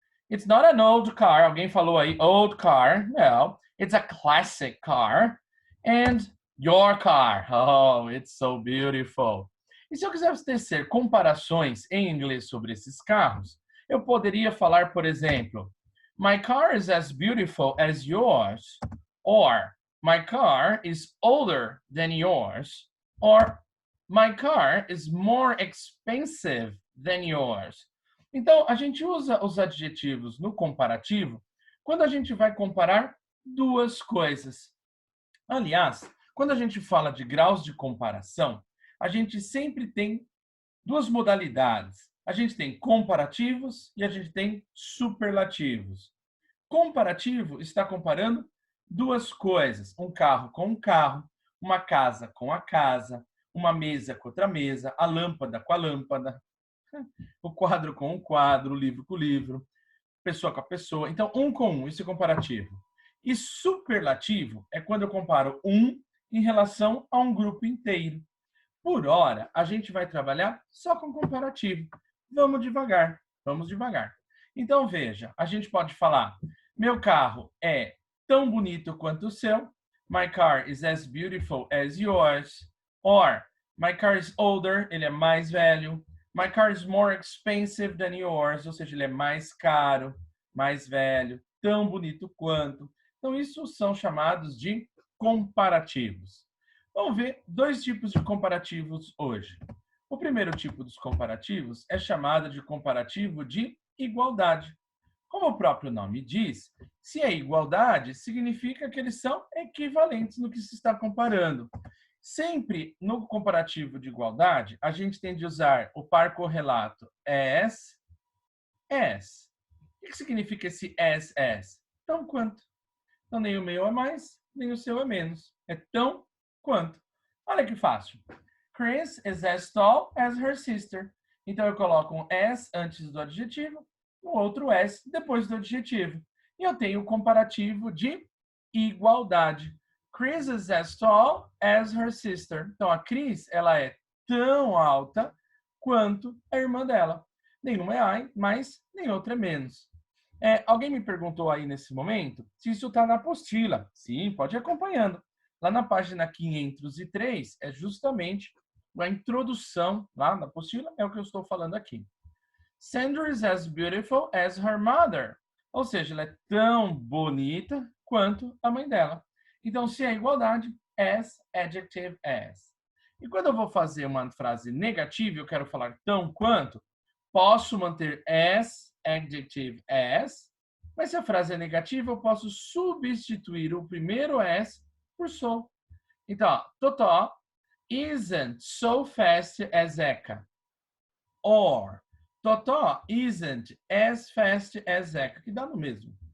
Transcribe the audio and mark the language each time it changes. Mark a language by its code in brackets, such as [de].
[en] It's not an old car. [pt] Alguém falou aí, [en] old car. No, it's a classic car. And your car. Oh, it's so beautiful. [pt] E se eu quiser tecer comparações em inglês sobre esses carros, eu poderia falar, por exemplo, [en] my car is as beautiful as yours. Or, my car is older than yours. Or, my car is more expensive than yours. [pt] Então, a gente usa os adjetivos no comparativo quando a gente vai comparar duas coisas. Aliás, quando a gente fala de graus de comparação, a gente sempre tem duas modalidades. A gente tem comparativos e a gente tem superlativos. Comparativo está comparando duas coisas: um carro com um carro, uma casa com a casa, uma mesa com outra mesa, a lâmpada com a lâmpada, o quadro com o quadro, o livro com o livro, pessoa com a pessoa. Então, um com um, isso é comparativo. E superlativo é quando eu comparo um em relação a um grupo inteiro. Por hora, a gente vai trabalhar só com comparativo. Vamos devagar, vamos devagar. Então, veja, a gente pode falar, meu carro é tão bonito quanto o seu. [en] My car is as beautiful as yours. Or, my car is older, [pt] ele é mais velho. [en] My car is more expensive than yours, [pt] ou seja, ele é mais caro, mais velho, tão bonito quanto. Então, isso são chamados de comparativos. Vamos ver dois tipos de comparativos hoje. O primeiro tipo dos comparativos é chamado de comparativo de igualdade. Como o próprio nome diz, se é igualdade, significa que eles são equivalentes no que se está comparando. Sempre no comparativo de igualdade, a gente tem de usar o par correlato as. O que significa esse as? Tão quanto. Então, nem o meu é mais, nem o seu é menos. É tão quanto. Olha que fácil. [en] Chris is as tall as her sister. [pt] Então, eu coloco um as antes do adjetivo, o outro as depois do adjetivo. E eu tenho o comparativo de igualdade. Chris is as tall as her sister. Então, a Chris, ela é tão alta quanto a irmã dela. Nenhuma é mais, nem outra é menos. Alguém me perguntou aí nesse momento se isso está na apostila. Sim, pode ir acompanhando. Lá na página 503 é justamente a introdução lá na apostila, é o que eu estou falando aqui. [en] Sandra is as beautiful as her mother. [pt] Ou seja, ela é tão bonita quanto a mãe dela. Então, se é igualdade, as, adjective, as. E quando eu vou fazer uma frase negativa, eu quero falar tão quanto, posso manter as, adjective, as, mas se a frase é negativa, eu posso substituir o primeiro as por so. [en] Então, Totó isn't so fast as Eka. Or, Totó isn't as fast as Zeca, [pt] que dá no mesmo.